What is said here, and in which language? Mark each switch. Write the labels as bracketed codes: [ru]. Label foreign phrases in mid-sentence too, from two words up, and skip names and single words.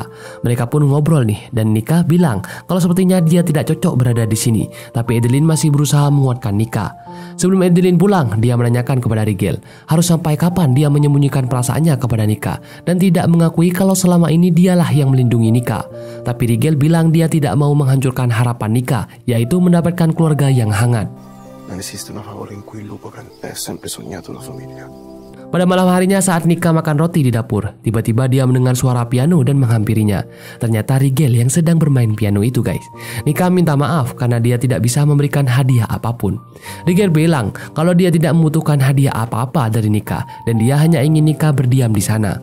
[id] Mereka pun ngobrol nih, dan Nika bilang kalau sepertinya dia tidak cocok berada di sini, tapi Adeline masih berusaha menguatkan Nika. Sebelum Adeline pulang, dia menanyakan kepada Rigel harus sampai kapan dia menyembunyikan perasaannya kepada Nika dan tidak mengakui kalau selama ini dialah yang melindungi Nika. Tapi Rigel bilang dia tidak mau menghancurkan harapan Nika, yaitu mendapatkan keluarga yang hangat. [it] Non esiste una favola in cui il lupo ha sempre sognato una famiglia. [id] Pada malam harinya saat Nika makan roti di dapur, tiba-tiba dia mendengar suara piano dan menghampirinya. Ternyata Rigel yang sedang bermain piano itu guys. Nika minta maaf karena dia tidak bisa memberikan hadiah apapun. Rigel bilang kalau dia tidak membutuhkan hadiah apa-apa dari Nika dan dia hanya ingin Nika berdiam di sana.